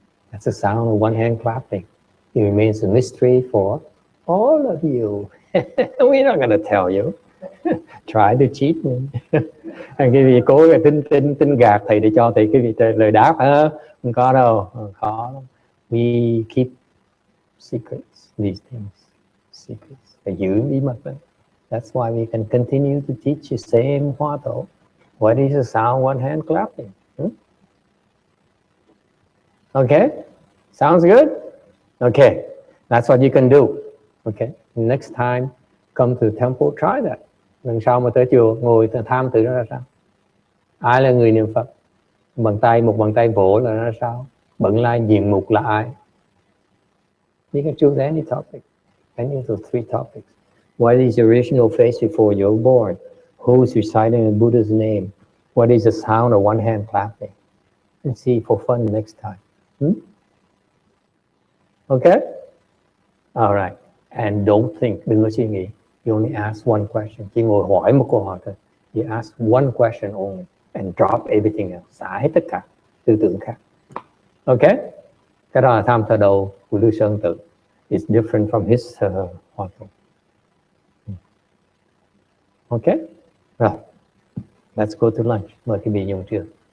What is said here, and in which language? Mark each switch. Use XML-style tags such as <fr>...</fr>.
<en>That's the sound of one hand clapping. It remains a mystery for all of you. We're not going to tell you. Try to cheat me.</en> <vi>Cái gì cố tin gạt thầy để cho thầy cái gì lời đáp không có đâu, khó lắm.</vi> <en>We keep secrets, these things, secrets.</en> <vi>Phải giữ bí mật đấy.</vi> <en>That's why we can continue to teach the same Hua Tou. What is the sound one hand clapping? Okay, sounds good. Okay, that's what you can do. Okay, next time come to the temple, try that.</en> <vi>Lần sau mà tới chùa ngồi tham tự nó ra sao? Ai là người niệm Phật? Một bàn tay vỗ là ra sao? Bận lai diện mục là ai?</vi> <en>You can choose any topic, any of the 3 topics. What is the original face before you're born? Who's reciting the Buddha's name? What is the sound of one hand clapping? And see for fun next time. Okay? All right. And don't think,</en> <vi>đừng có suy nghĩ.</vi> <en>You only ask one question.</en> <vi>Chỉ ngồi hỏi một câu hỏi thôi.</vi> <en>You ask one question only and drop everything else.</en> <vi>Xả hết tất cả tư tưởng khác. Okay? Cái đó là tham thờ đầu của Lưu Sơn Tự.</vi> <en>It's different from his Hua Tou.</en> <vi>Okay? Rồi.</vi> <en>Let's go to lunch.</en> <vi>Mời quý vị dùng trưa.</vi>